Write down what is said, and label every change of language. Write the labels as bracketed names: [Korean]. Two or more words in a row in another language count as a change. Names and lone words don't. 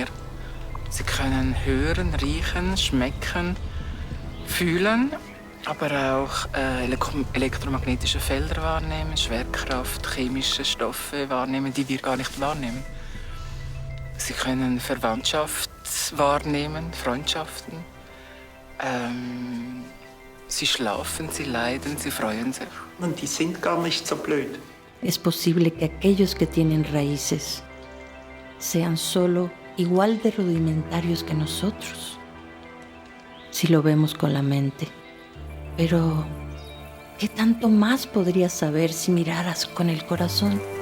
[German] Sie können hören, riechen, schmecken, fühlen, aber auch elektromagnetische Felder wahrnehmen, Schwerkraft, chemische Stoffe wahrnehmen, die wir gar nicht wahrnehmen. Sie können Verwandtschaft wahrnehmen, Freundschaften. Sie schlafen, sie leiden, sie freuen sich. Und die sind gar nicht so blöd. [Spanish] Es posible que aquellos que tienen raíces sean solo igual de rudimentarios que nosotros, si lo vemos con la mente. Pero, ¿qué tanto más podrías saber si miraras con el corazón?